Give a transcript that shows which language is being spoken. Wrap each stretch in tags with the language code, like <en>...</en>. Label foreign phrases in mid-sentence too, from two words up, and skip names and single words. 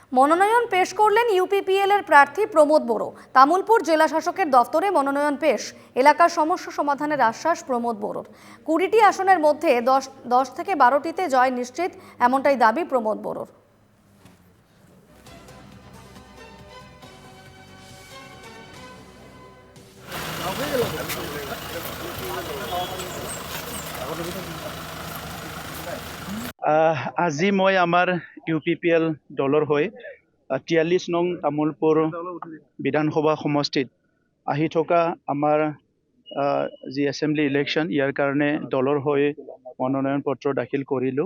<bn>মনোনয়ন পেশ করলেন ইউপিপিএল এর প্রার্থী প্রমোদ বড়ো। তামুলপুর জেলা শাসকের দফতরে মনোনয়ন পেশ। এলাকার সমস্যা সমাধানের আশ্বাস প্রমোদ বড়োর। 20টি আসনের মধ্যে 10 থেকে 12টিতে জয় নিশ্চিত, এমনটাই দাবি প্রমোদ বড়োর।</bn> <as>আজি মই আমাৰ ইউপিপিএল দলৰ হৈ 43 নং তামুলপুৰ বিধানসভা সমষ্টিত আহি থকা আমাৰ যি</as> <en>assembly election</en> <as>ইয়াৰ কাৰণে দলৰ হৈ মনোনয়ন পত্ৰ দাখিল কৰিলোঁ।</as>